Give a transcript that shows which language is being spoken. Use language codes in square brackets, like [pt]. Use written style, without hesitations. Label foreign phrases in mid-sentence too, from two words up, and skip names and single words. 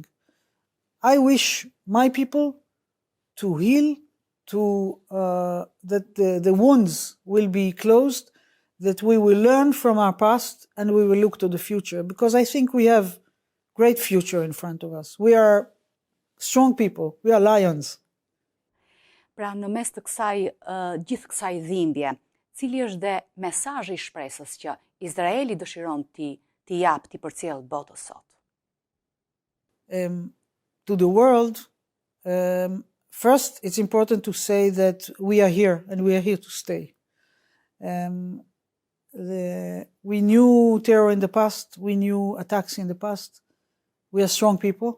[en] I wish my people to heal, that the wounds will be closed, that we will learn from our past and we will look to the future, because I think we have great future in front of us. We are strong people, we are lions. [sq] Pra në mes të gjithë kësaj dhimbje, cili është dhe mesazhi I shpresës që Izraeli dëshiron t'i jap, t'i përcjell botës sot? [en] To the world, first, it's important to say that we are here and we are here to stay. We knew terror in the past, we knew attacks in the past. We are strong people.